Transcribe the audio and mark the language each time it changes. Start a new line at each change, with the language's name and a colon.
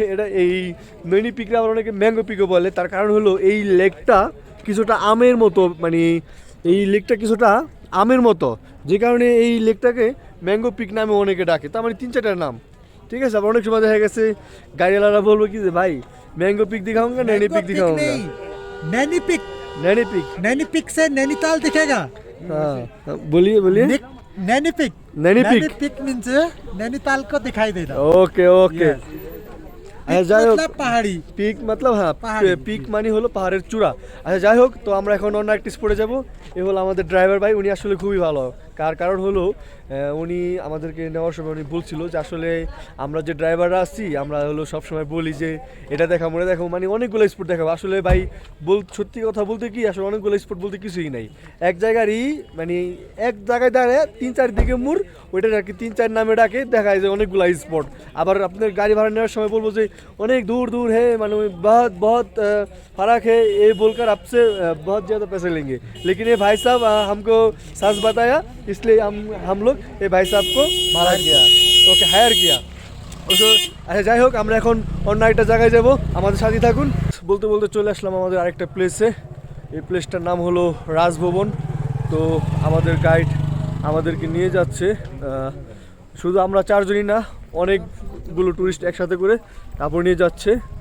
Bangla: এটা এই নৈনি পিকরা আবার অনেকে ম্যাঙ্গো পিকও বলে। তার কারণ হলো এই লেকটা কিছুটা আমের মতো, মানে এই লেকটা কিছুটা আমের মতো, যে কারণে এই লেকটাকে ম্যাঙ্গো পিক নামে অনেকে ডাকে। তার মানে 3-4টা নাম, ঠিক আছে। আবার অনেক সময় দেখা গেছে গাড়িওয়ালারা বলবো কি যে ভাই ম্যাঙ্গো পিক
Hindi: दिखाऊंगा नैनी पिक दिखाऊंगा। नैनीपिक नैनीपिक नैनीपिक से नैनीताल दिखेगा। हाँ बोलिए नैनीपिक नैनीपिक मीन्स नैनीताल को दिखाई देना। Okay okay.
Bangla: যাই হোক পাহাড়ি পিক মতলব হ্যাঁ পিক মানে হলো পাহাড়ের চূড়া। আচ্ছা যাই হোক, তো আমরা এখন অন্য একটা স্পটে যাব। এ হলো আমাদের ড্রাইভার ভাই, উনি আসলে খুবই ভালো। কারণ হলো উনি আমাদেরকে নেওয়ার সময় উনি বলছিল যে আসলে আমরা যে ড্রাইভাররা আছি আমরা হলো সবসময় বলি যে এটা দেখাবো মনে দেখাবো, মানে অনেকগুলো স্পট দেখাবো। আসলে ভাই সত্যি কথা বলতে কি আসলে অনেকগুলো স্পট বলতে কিছুই নাই। এক জায়গারই মানে এক জায়গায় দাঁড়ায় 3-4 দিকে মুড়, ওইটা আর কি 3-4 নামে ডাকে, দেখায় যে অনেকগুলো স্পট। আবার আপনার গাড়ি ভাড়া নেওয়ার সময় বলবো যে অনেক
Hindi: दूर दूर है, মানে बहुत फर्क है, ये बोलकर आपसे बहुत ज़्यादा पैसे लेंगे। लेकिन ये भाई साहब हमको सच बताया, इसलिए हम लोग ये भाई साहब को भाड़ा किया, ওকে হায়ার কিয়া।
Bangla: আচ্ছা যাই হোক, আমরা এখন অন্য একটা জায়গায় যাব, আমাদের সাথে থাকুন। বলতে বলতে চলে আসলাম আমাদের আরেকটা প্লেসে। এই প্লেসটার নাম হলো রাজভবন। তো আমাদের গাইড আমাদেরকে নিয়ে যাচ্ছে, শুধু আমরা 4 জনই না, অনেকগুলো টুরিস্ট একসাথে করে তারপর নিয়ে যাচ্ছে।